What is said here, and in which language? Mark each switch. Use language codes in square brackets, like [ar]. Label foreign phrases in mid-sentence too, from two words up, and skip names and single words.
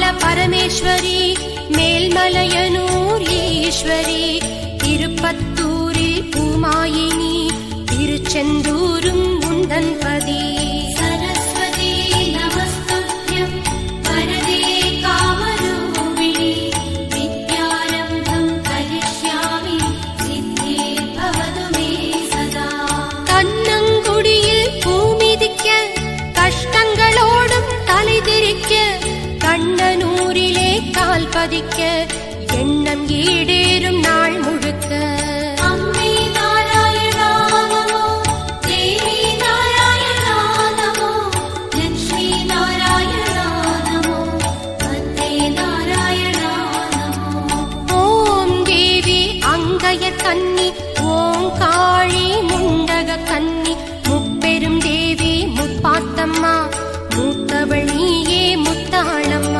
[ta] பரமேஸ்வரி, மேல்மலையனூர் ஈஸ்வரி, திருப்பத்தூரில் பூமாயினி, திருச்செந்தூரும் உந்தன் பதி. [sa] सरस्वती नमस्तुभ्यं वरदे कामरूपिणि, विद्यारम्भं करिष्यामि सिद्धे भवतु मे सदा. [ta] கண்ணங்குடியில் பூமிதிக்க, கஷ்டங்களோடும் தலைதிரிக்க, கண்ணனூரிலே கால் பதிக்க, எண்ணம் ஈடேறும் நாள் முழுக்க. அம்மே நாராயணா நமோ, தேவி நாராயணா நமோ, லக்ஷ்மி நாராயணா நமோ, சத்ரே நாராயணா நமோ. ஓம் தேவி அங்கய கன்னி, ஓங்காழி முண்டக கன்னி, முப்பெரும் தேவி முப்பாத்தம்மா, மூத்தவள் நீயே முத்தாளம்மா.